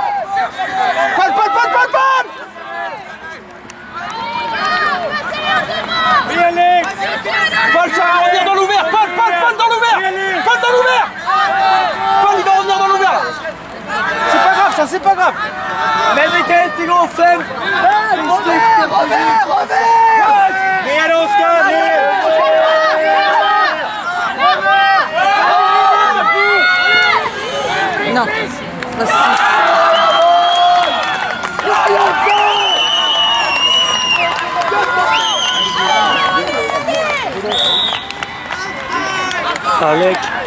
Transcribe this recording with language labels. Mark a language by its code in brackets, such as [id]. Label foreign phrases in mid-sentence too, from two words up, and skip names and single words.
[fr] Palle. Oui Alex. Paul, ça va revenir dans l'ouvert. Paul dans l'ouvert. Paul dans l'ouvert. Paul, il va revenir dans l'ouvert là. C'est pas grave ça, c'est pas grave. [sv] Men vilken integration! Robert! Ner Oskar, ner. [fr] Non. Alex.